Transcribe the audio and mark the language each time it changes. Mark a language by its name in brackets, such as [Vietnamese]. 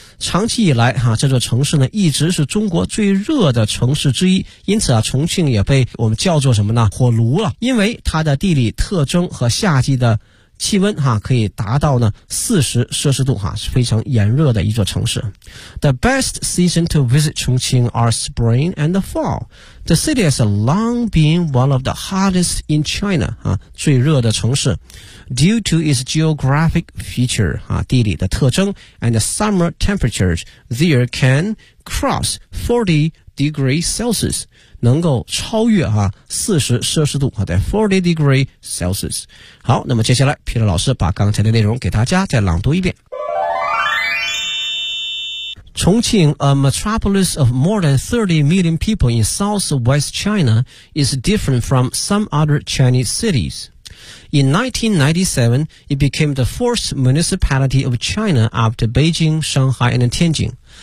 [Chinese] 长期以来啊，这座城市呢一直是中国最热的城市之一，因此啊，重庆也被我们叫做什么呢？火炉了，因为它的地理特征和夏季的气温哈，可以达到呢40摄氏度哈，是非常炎热的一座城市。 [English] The best season to visit Chongqing are spring and the fall. The city has long been one of the hottest in China, [Chinese] 啊，最热的城市。 [English] Due to its geographic feature, [Chinese] 啊，地理的特征 [English] and the summer temperatures there can cross 40 degrees Celsius. [Chinese] 能够超越哈40摄氏度啊，在40 [English] degrees Celsius。 [Chinese] 好，那么接下来皮特老师把刚才的内容给大家再朗读一遍。 [English] 重庆 ，a metropolis of more than 30 million people in southwest China, is different from some other Chinese cities. In 1997, it became the fourth municipality of China after Beijing, Shanghai, and Tianjin.